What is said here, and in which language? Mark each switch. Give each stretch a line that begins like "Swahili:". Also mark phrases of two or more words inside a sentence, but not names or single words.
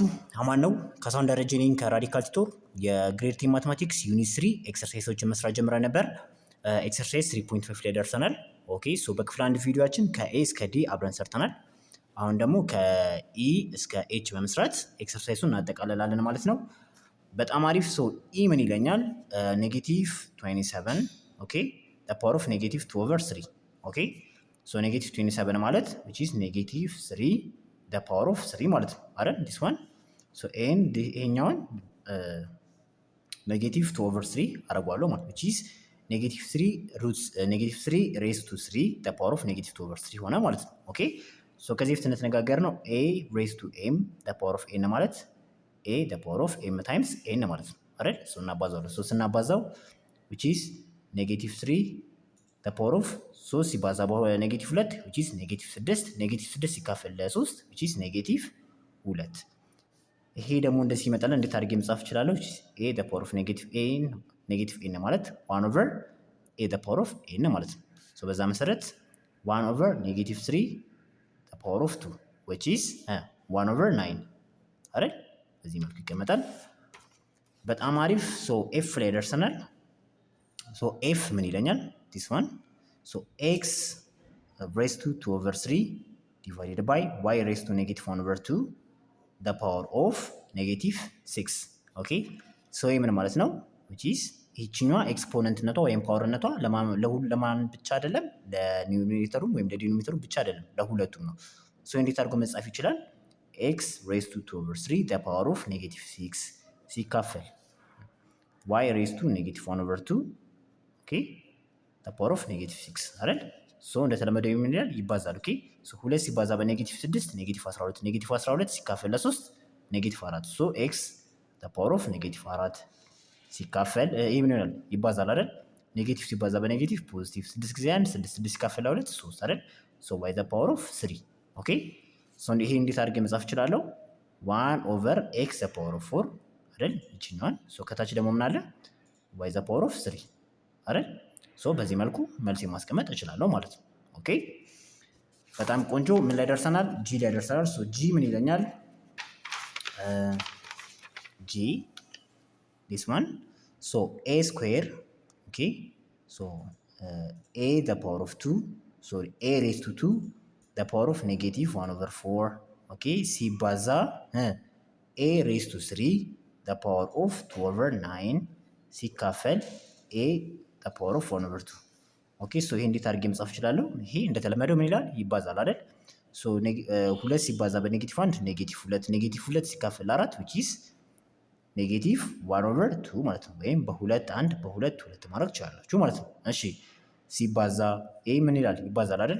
Amharic: አማን ነው። ካሳሁን ደረጀ ነኝ ከራዲካል ቲቶር
English: grade 10 mathematics unit 3
Amharic: ኤክሰርሳይሶችን መስራት ጀምረን ነበር። ኤክሰርሳይዝ 3.5 ላይ ደርሰናል።
English: okay so
Amharic: በክፍል አንድ ቪዲዮአችን ከኤ እስከ ዲ አብረን ሰርተናል። አሁን ደግሞ ከኢ እስከ ኤች በመስራት ኤክሰርሳይሱን እናጠቃልላለን ማለት ነው። በጣም አሪፍ። ሶ ኢ ምን ይለኛል?
English: negative 27 okay power of negative 2 over 3 okay so negative 27 ማለት which is negative 3 the power of 3
Amharic: ማለት ነው አይደል?
English: this one so and ይሄኛውን negative 2 over 3
Amharic: አደርገዋለሁ ማለት
English: which is negative 3 roots negative 3 raised to 3 the power of negative 2 over 3
Amharic: ሆነ ማለት ነው።
English: okay so
Amharic: ከዚህ በፊት እንደተነጋገር ነው
English: a raised to m the power of n ማለት a the power of m times n
Amharic: ማለት ነው አይደል? ሶ እናባዛው ሶ ስናባዛው
English: which is negative 3 the power of 3
Amharic: ሲባዛ በኔጌቲቭ 2
English: which is negative 6 negative 6
Amharic: ሲካፈል ለ3
English: which is negative 2
Amharic: ይሄ ደግሞ እንደዚህ ይመጣል። እንዴት አድርጌ መጻፍ እችላለሁ?
English: a the power of negative n ማለት 1 over a the power of n
Amharic: ማለት ነው። ሶ በዛ መሰረት
English: 1 over negative 3 the power of 2 which is 1 over 9 አይደል?
Amharic: በዚህ መልኩ ይቀመጣል። በጣም አሪፍ። ሶ ኤፍ ላይ ደርሰናል። ሶ ኤፍ ምን ይለኛል?
English: this one so x raised to 2 over 3 divided by y raised to negative 1 over 2 the power of negative 6 okay so
Amharic: ይሄ ምን ማለት ነው?
English: which is
Amharic: ይህችኛዋ ኤክስፖነንትነቷ ወይም ፓወርነቷ ለማን ብቻ አይደለም፣ ለኒውሜሬተሩም ወይም ለዲኖሚኔተሩም ብቻ አይደለም፣ ለሁለቱም ነው። ሶ እንዴት አድርጎ መጻፍ ይችላል?
English: x raised to 2 over 3 the power of negative 6 ሲካፈል y raised to negative 1 over 2 okay the power of negative 6 አይደል?
Amharic: ሶ እንደተለመደው ምን ይላል? ይባዛል።
English: okay so
Amharic: 2 ሲባዛ በኔጌቲቭ 6
English: negative 12 negative 12
Amharic: ሲካፈል ለ3
English: negative 4 so x the power of negative 4
Amharic: ሲካፈል ይሄ ምን ይላል? ይባዛል አይደል? ኔጌቲቭ ሲባዛ በኔጌቲቭ ፖዚቲቭ 6 ጊዜ 1 6 6 ሲካፈል ለ2 3 አይደል?
English: so by the power of 3 okay so
Amharic: ይሄ እንዴት አድርጌ መጻፍ እችላለሁ?
English: 1 over x the power of 4 አይደል?
Amharic: ይችኛል። ሶ ከታች ደግሞ ምን አለ?
English: by the power of 3 አይደል?
Amharic: ሶ በዚህ መልኩ መልስ ማስቀመጥ እችላለሁ ማለት ነው። ኦኬ በጣም ቆንጆ። ምን ላይ ደርሰናል? ጂ ላይ ደርሰናል። ሶ ጂ ምን ይለኛል?
English: ጂ this one so a square okay so a the power of 2 sorry a raised to 2 the power of negative 1 over 4 okay a raised to 3 the power of 2 over 9
Amharic: ሲካፈል
English: a the power of 1 over 2 okay so
Amharic: ይሄ እንዴት አድርጌ መጻፍ እችላለሁ? ይሄ እንደተለመደው ምን ይላል? ይባዛል አይደል? ሶ 2 ሲባዛ በኔጌቲቭ 1 ኔጌቲቭ 2 ኔጌቲቭ 2 ሲካፈል 4
English: which is negative 1 over 2
Amharic: ማለት ነው። ወይም በ2 1 በ2 2 ማድረግ ትችላላችሁ ማለት ነው። እሺ ሲባዛ ይሄ ምን ይላል? ይባዛል አይደል?